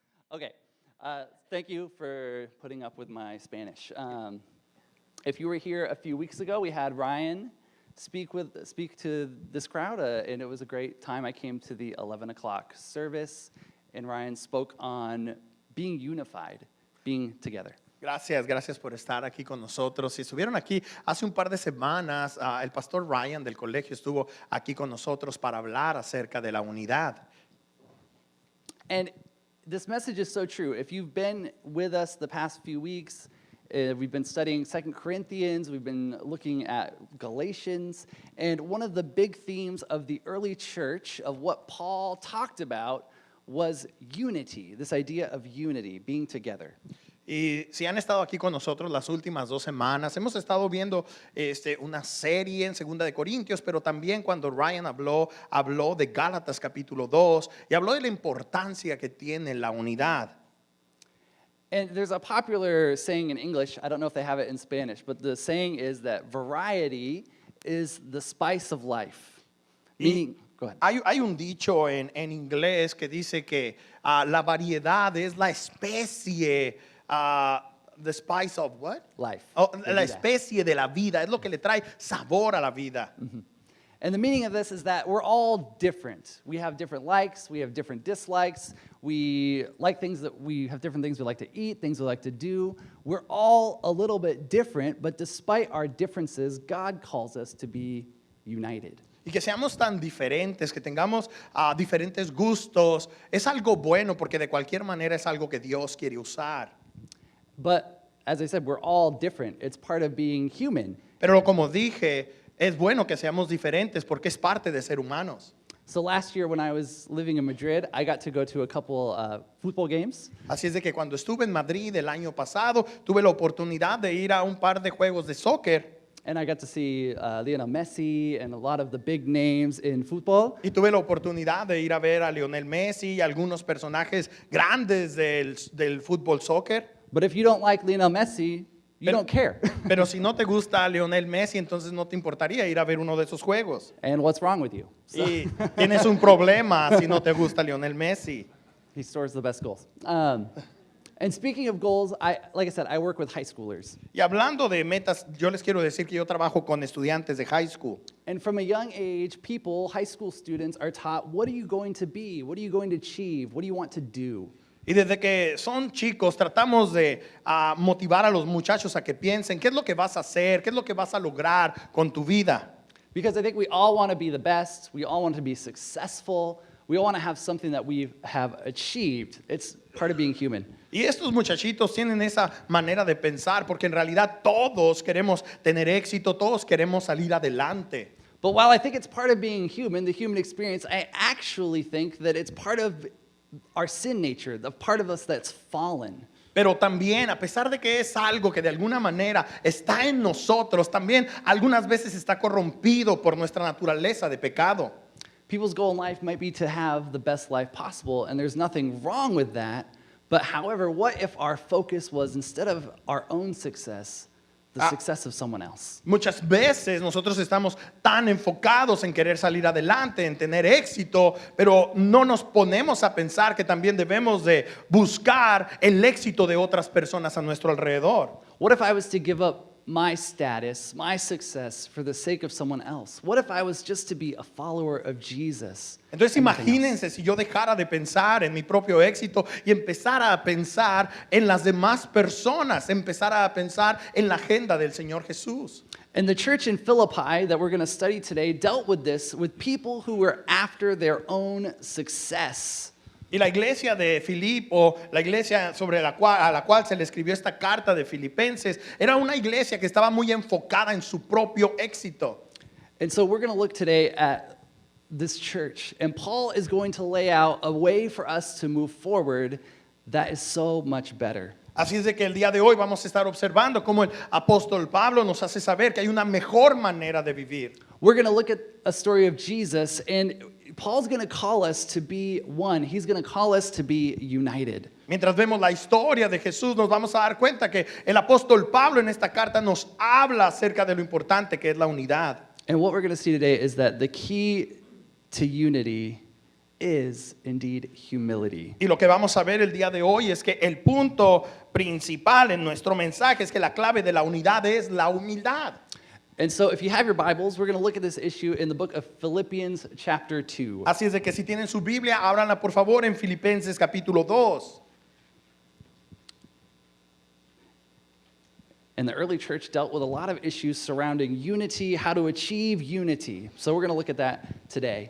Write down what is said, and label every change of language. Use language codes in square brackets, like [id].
[en] Okay, thank you for putting up with my Spanish. If you were here a few weeks ago, we had Ryan speak to this crowd, and it was a great time. I came to the 11 o'clock service, and Ryan spoke on being unified, being together. [es] Gracias por estar aquí con nosotros. Si estuvieron aquí hace un par de semanas, el pastor Ryan del colegio estuvo aquí con nosotros para hablar acerca de la unidad. [en] And this message is so true. If you've been with us the past few weeks, we've been studying 2 Corinthians, we've been looking at Galatians, and one of the big themes of the early church, of what Paul talked about, was unity, this idea of unity, being together. [es] Y si han estado aquí con nosotros las últimas 2 semanas, hemos estado viendo una serie en 2 de Corintios, pero también cuando Ryan habló de Gálatas capítulo 2 y habló de la importancia que tiene la unidad. [en] And there's a popular saying in English, I don't know if they have it in Spanish, but the saying is that variety is the spice of life. Meaning, go ahead. [es] Hay un dicho en inglés que dice que la variedad es la especie, [en] the spice of what? Life. [es] Oh, la especie de la vida, es lo que le trae sabor a la vida. Mm-hmm. [en] And the meaning of this is that we're all different. We have different likes, we have different dislikes, we like things that we have different things we like to eat, things we like to do. We're all a little bit different, but despite our differences, God calls us to be united. [es] Y que seamos tan diferentes, que tengamos diferentes gustos, es algo bueno porque de cualquier manera es algo que Dios quiere usar. [en] But as I said, we're all different. It's part of being human. [es] Pero como dije, es bueno que seamos diferentes porque es parte de ser humanos. [en] So last year when I was living in Madrid, I got to go to a couple football games. [es] Así es de que cuando estuve en Madrid el año pasado, tuve la oportunidad de ir a un par de juegos de soccer. [en] And I got to see Lionel Messi and a lot of the big names in football. [es] Y tuve la oportunidad de ir a ver a Lionel Messi y algunos personajes grandes del fútbol soccer. [en] But if you don't like Lionel Messi, you don't care. [es] Pero si no te gusta Lionel Messi, entonces no te importaría ir a ver uno de esos juegos. [en] And what's wrong with you? So, [es] Y tienes un problema si no te gusta Lionel Messi. [en] he scores the best goals. And speaking of goals, like I said, I work with high schoolers. [es] Y hablando de metas, yo les quiero decir que yo trabajo con estudiantes de high school. [en] And from a young age, high school students are taught, what are you going to be? What are you going to achieve? What do you want to do? [es] Y desde que son chicos tratamos de motivar a los muchachos a que piensen qué es lo que vas a hacer, qué es lo que vas a lograr con tu vida. [en] Because I think we all want to be the best. We all want to be successful. We all want to have something that we have achieved. It's part of being human. [es] Y estos muchachitos tienen esa manera de pensar porque en realidad todos queremos tener éxito, todos queremos salir adelante. [en] But while I think it's part of being human, the human experience, I actually think that it's part of our sin nature, the part of us that's fallen. [es] Pero también, a pesar de que es algo que de alguna manera está en nosotros, también algunas veces está corrompido por nuestra naturaleza de pecado. [en] People's goal in life might be to have the best life possible, and there's nothing wrong with that. But however, what if our focus was, instead of our own success, the success of someone else? [es] Muchas veces nosotros estamos tan enfocados en querer salir adelante, en tener éxito, pero no nos ponemos a pensar que también debemos de buscar el éxito de otras personas a nuestro alrededor. [en] What if I was to give up my status, my success, for the sake of someone else? What if I was just to be a follower of Jesus? [es] Entonces imagínense si yo dejara de pensar en mi propio éxito y empezara a pensar en las demás personas, empezara a pensar en la agenda del Señor Jesús. [en] And the church in Philippi that we're going to study today dealt with this, with people who were after their own success. [es] Y la iglesia de Filipo, la iglesia a la cual se le escribió esta carta de Filipenses, era una iglesia que estaba muy enfocada en su propio éxito. [en] And so we're going to look today at this church, and Paul is going to lay out a way for us to move forward that is so much better. [es] Así es de que el día de hoy vamos a estar observando cómo el apóstol Pablo nos hace saber que hay una mejor manera de vivir. [en] We're going to look at a story of Jesus, and Paul's going to call us to be one. He's going to call us to be united. [es] Mientras vemos la historia de Jesús, nos vamos a dar cuenta que el apóstol Pablo en esta carta nos habla acerca de lo importante que es la unidad. [en] And what we're going to see today is that the key to unity is indeed humility. [es] Y lo que vamos a ver el día de hoy es que el punto principal en nuestro mensaje es que la clave de la unidad es la humildad. [en] And so if you have your Bibles, we're going to look at this issue in the book of Philippians chapter 2. [es] Así es de que si tienen su Biblia, ábranla por favor en Filipenses capítulo 2. [en] And the early church dealt with a lot of issues surrounding unity, how to achieve unity. So we're going to look at that today.